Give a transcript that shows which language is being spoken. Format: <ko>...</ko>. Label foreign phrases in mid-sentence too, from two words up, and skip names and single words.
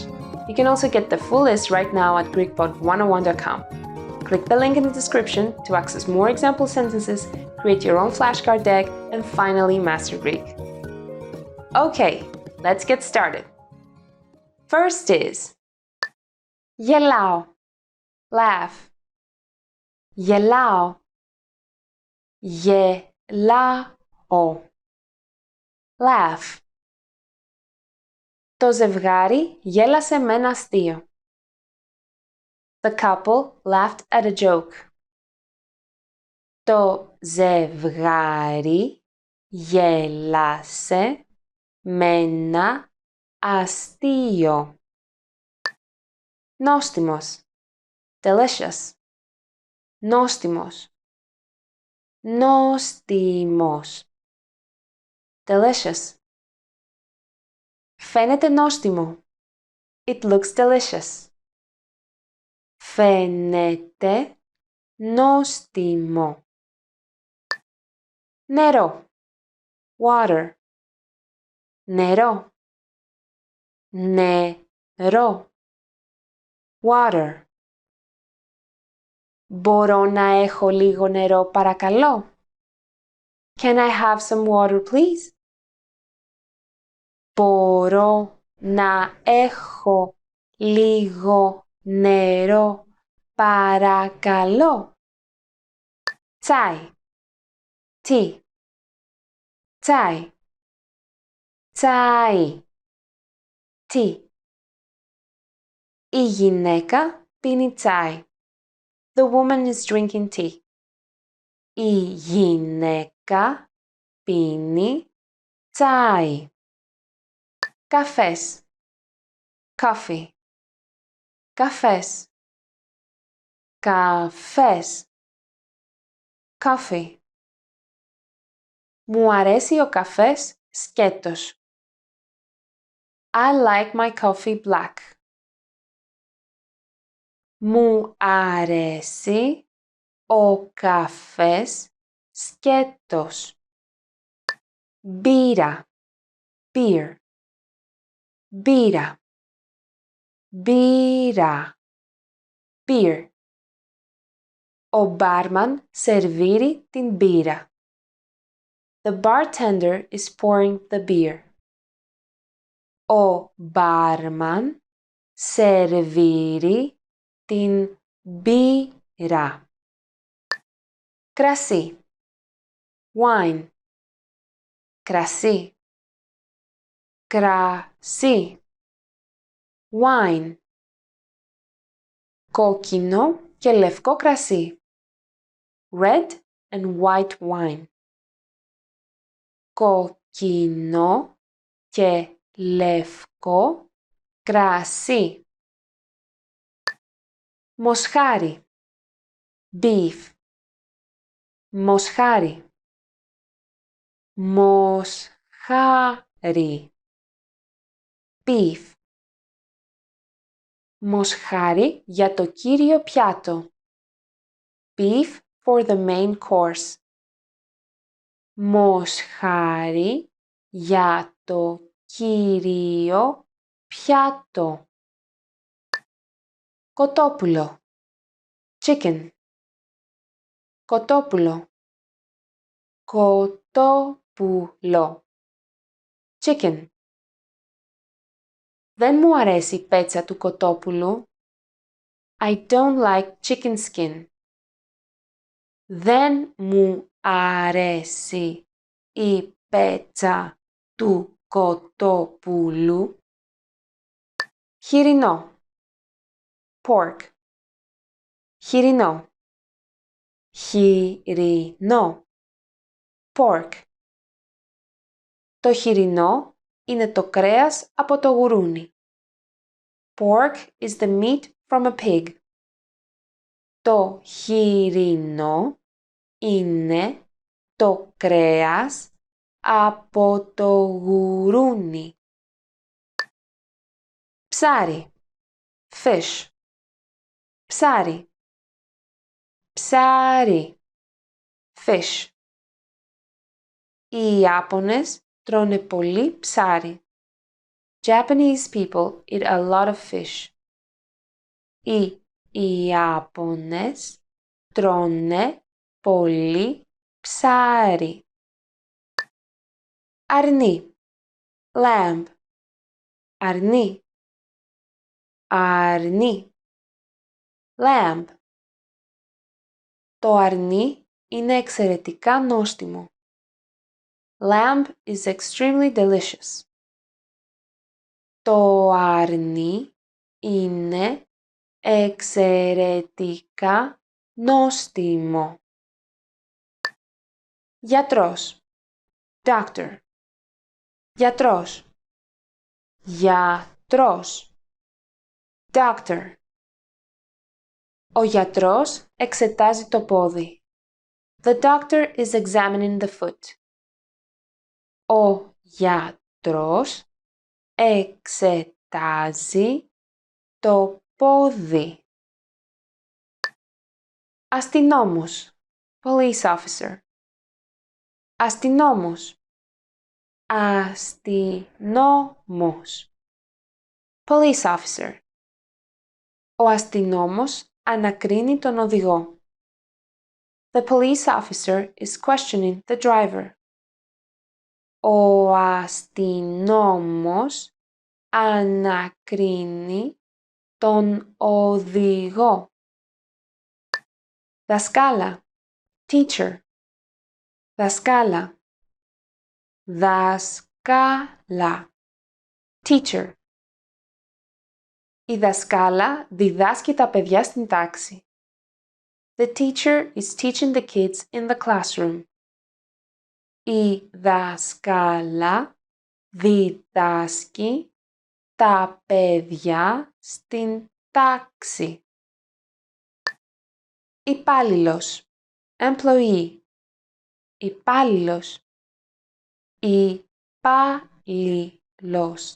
<en>You can also get the full list right now at GreekPod101.com. Click the link in the description to access more example sentences, create your own flashcard deck, and finally master Greek. Okay, let's get started. First is γελάω, laugh.</en> <el>γελάω, γελάω, laugh. Το ζευγάρι γέλασε με ένα αστείο.</el> <en>The couple laughed at a joke.</en> <el>Το ζευγάρι γέλασε με ένα αστείο. Νόστιμος, delicious. Νόστιμος, νόστιμος, delicious. Φαίνεται νόστιμο.</el> <en>It looks delicious.</en> <el>Φαίνεται νόστιμο. Νερό, water. Νερό, νερό, water. Μπορώ να έχω λίγο νερό παρακαλώ?</el> <en>Can I have some water please?</en> <el>Μπορώ να έχω λίγο νερό παρακαλώ? Τσάι, tea. Τσάι, τσάι, tea. Η γυναίκα πίνει τσάι.</el> <en>The woman is drinking tea.</en> <el>Η γυναίκα πίνει τσάι. Καφές, coffee. Καφές, καφές, coffee. Μου αρέσει ο καφές σκέτος.</el> <en>I like my coffee black.</en> <el>Μου αρέσει ο καφές σκέτος. Μπύρα, beer. Μπύρα, μπύρα, beer. Ο μπάρμαν σερβίρει την μπύρα.</el> <en>The bartender is pouring the beer.</en> <el>Ο μπάρμαν σερβίρει την μπύρα. Κρασί, wine. Κρασί, κρασί, wine. Κόκκινο και λευκό κρασί.</el> <en>Red and white wine.</en> <el>Κόκκινο και λευκό κρασί. Μοσχάρι, beef. Μοσχάρι, μοσχάρι, beef. Μοσχάρι για το κύριο πιάτο.</el> <en>Beef for the main course.</en> <el>Μοσχάρι για το κύριο πιάτο. Κοτόπουλο, chicken. Κοτόπουλο, κοτόπουλο, chicken. Δεν μου αρέσει η πέτσα του κοτόπουλου.</el> <en>I don't like chicken skin.</en> <el>Δεν μου αρέσει η πέτσα του κοτόπουλου. Χοιρινό. Pork. Χοιρινό. Χοιρινό.</el> <en>Pork.</en> <el>Το χοιρινό είναι το κρέας από το γουρούνι.</el> <en>Pork is the meat from a pig.</en> <el>Το χοιρινό είναι το κρέας από το γουρούνι. Ψάρι. Fish. Ψάρι. Ψάρι.</el> <en>Fish.</en> <el>Οι Ιάπωνες τρώνε πολύ ψάρι.</el> <en>Japanese people eat a lot of fish.</en> <el>Οι Ιάπωνες τρώνε πολύ ψάρι. Αρνί. Lamb. Αρνί. Αρνί.</el> <en>Lamb.</en> <el>Το αρνί είναι εξαιρετικά νόστιμο.</el> <en>Lamb is extremely delicious.</en> <el>Το αρνί είναι εξαιρετικά νόστιμο. Γιατρός. Doctor. Γιατρός. Γιατρός.</el> <en>Doctor.</en> <el>Ο γιατρός εξετάζει το πόδι.</el> <en>The doctor is examining the foot.</en> <el>Ο γιατρός εξετάζει το πόδι.</el> <en>Αστυνόμος. Police officer.</en> <el>Αστυνόμος. Αστυνόμος.</el> <en>Police officer.</en> <el>Ο αστυνόμος ανακρίνει τον οδηγό.</el> <en>The police officer is questioning the driver.</en> <el>Ο αστυνόμος ανακρίνει τον οδηγό. Δασκάλα. Teacher. Δασκάλα. Δασκάλα.</el> <en>Teacher.</en> <el>Η δασκάλα διδάσκει τα παιδιά στην τάξη.</el> <en>The teacher is teaching the kids in the classroom.</en> <el>Η δασκάλα διδάσκει τα παιδιά στην τάξη. Υπάλληλος. Employee. Υπάλληλος. Υπάλληλος.</el>